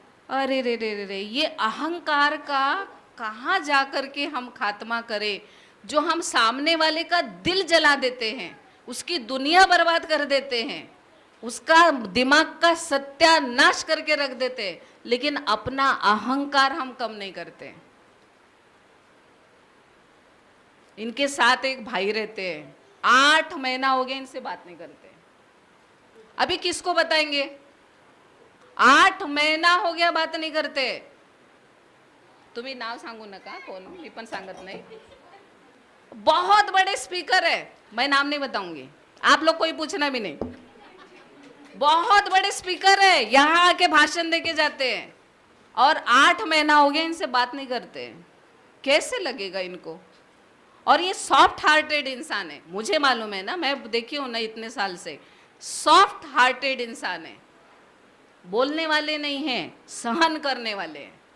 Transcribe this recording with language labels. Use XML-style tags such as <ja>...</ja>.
<hi>अरे रे रे रे रे, ये अहंकार का कहाँ जा कर के हम खात्मा करें, जो हम सामने वाले का दिल जला देते हैं, उसकी दुनिया बर्बाद कर देते हैं, उसका दिमाग का सत्यानाश करके रख देते हैं, लेकिन अपना अहंकार हम कम नहीं करते। इनके साथ एक भाई रहते हैं, 8 महीना हो गया इनसे बात नहीं करते। अभी किसको बताएंगे? 8 महीना हो गया बात नहीं करते।</hi> <mr>तुम्ही नाव सांगू नका कोण, मी पण सांगत नाही।</mr> <hi>बहुत बड़े स्पीकर है, मैं नाम नहीं बताऊंगी, आप लोग कोई पूछना भी नहीं। बहुत बड़े स्पीकर है, यहाँ आके भाषण देके जाते हैं, और 8 महीना हो गया इनसे बात नहीं करते। कैसे लगेगा इनको? और ये सॉफ्ट हार्टेड इंसान है, मुझे मालूम है ना, मैं देखी हूं ना इतने साल से, सॉफ्ट हार्टेड इंसान है, बोलने वाले नहीं हैं, सहन करने वाले हैं।</hi>